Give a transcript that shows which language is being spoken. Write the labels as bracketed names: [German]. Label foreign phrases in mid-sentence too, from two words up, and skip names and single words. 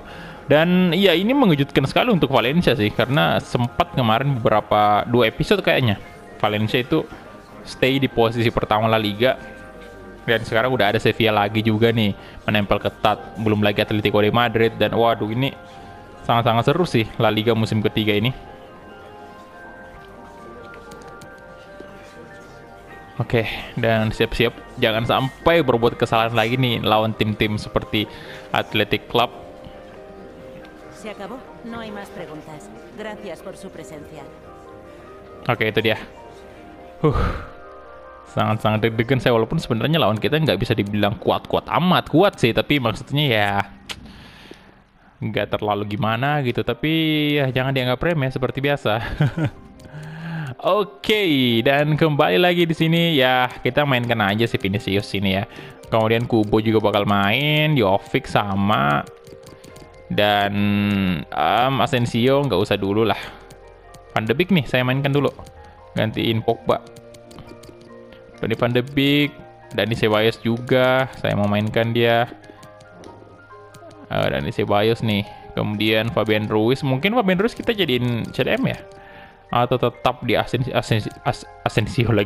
[Indonesian] Dan iya ini mengejutkan sekali untuk Valencia sih karena sempat kemarin dua episode kayaknya Valencia itu stay di posisi pertama La Liga dan sekarang udah ada Sevilla lagi juga nih menempel ketat, belum lagi Atletico de Madrid. Dan waduh ini sangat-sangat seru sih La Liga musim ketiga ini. Oke, dan siap-siap jangan sampai berbuat kesalahan lagi nih lawan tim-tim seperti Athletic Club. [Spanish] Se acabó. No hay más preguntas. Gracias por su presencia. [Indonesian] Oke, itu dia. Sangat-sangat deg-degan saya walaupun sebenarnya lawan kita nggak bisa dibilang kuat-kuat amat. Kuat sih, tapi maksudnya ya nggak terlalu gimana gitu. Tapi ya jangan dianggap remeh seperti biasa. Oke, dan kembali lagi di sini ya kita mainkan aja si Vinicius sini ya. Kemudian Kubo juga bakal main, Jovic sama, dan Asensio nggak usah dulu lah. Van de Beek nih saya mainkan dulu, gantiin Pogba. Donny Van de Beek, Dani Ceballos juga saya mau mainkan dia. Dani Ceballos nih, kemudian Fabian Ruiz. Mungkin Fabian Ruiz kita jadiin CDM ya, atau tetap di Asensio lagi.